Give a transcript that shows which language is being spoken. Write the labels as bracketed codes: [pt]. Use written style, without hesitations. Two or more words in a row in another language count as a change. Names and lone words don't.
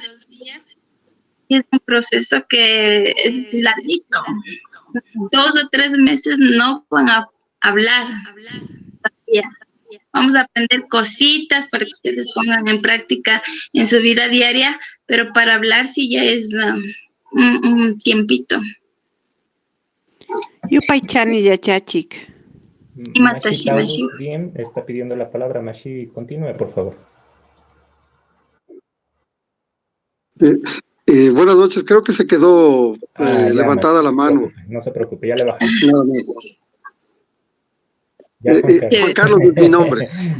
[es] Es un proceso que es larguito. 2 o 3 meses no van a hablar todavía. Vamos a aprender cositas para que ustedes pongan en práctica en su vida diaria, pero para hablar sí ya es un tiempito. [qu] Yupaychani yachachik. Y Matashi, Mashi. [es] Bien, está pidiendo la palabra. Mashi, continúe, por favor. Buenas noches, creo que se quedó levantada la mano. No se preocupe, ya le bajamos. Juan Carlos es mi nombre.